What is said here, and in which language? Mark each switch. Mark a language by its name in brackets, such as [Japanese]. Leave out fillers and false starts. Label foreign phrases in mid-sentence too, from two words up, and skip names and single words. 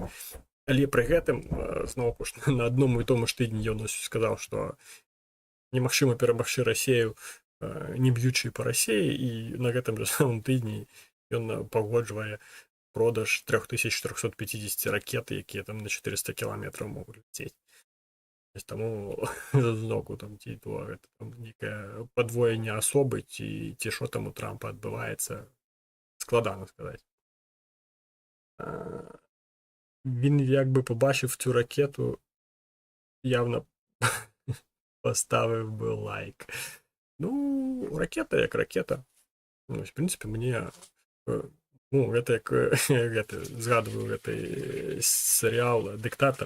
[Belarusian] Але пры гэтым, зноўку ж, на адном і тому ж тыдні ён сказаў, што немагчыма перамагчы Расею, не б'ючы па Расеі, і на гэтым жа самым тыдні ён пагоджвае продаж 3350 ракет, якія там на 400 кіламетраў могуць ляцець. Таму зноўку там ці то гэта там нейкае падвоенне асобы, ці што там у Трампа адбываецца, складана сказаць. [Ukrainian] Він якби побачив цю ракету, явно поставив би лайк. Ну, ракета як ракета. Ну, в принципі, мені, ну, это як згадував гэты серіал «Диктатор».